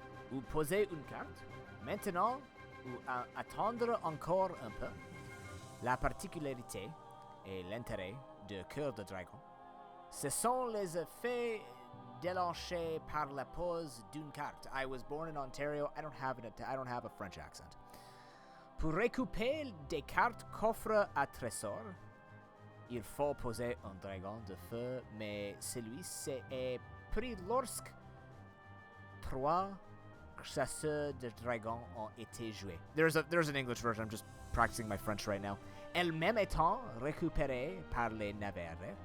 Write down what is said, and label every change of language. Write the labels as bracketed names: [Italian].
[French] Vous posez une carte, maintenant ou attendre encore un peu. La particularité et l'intérêt de Cœur de Dragon, ce sont les effets déclenchés par la pose d'une carte. [English] I was born in Ontario. I don't have a French accent. [French] Pour récupérer des cartes coffre à trésor, il faut poser un dragon de feu, mais celui-ci est pris lorsque 3 chasseurs de dragons ont été joués. [English] There's an English version. I'm just practicing my French right now. [French] Elle-même étant récupérée par les navires.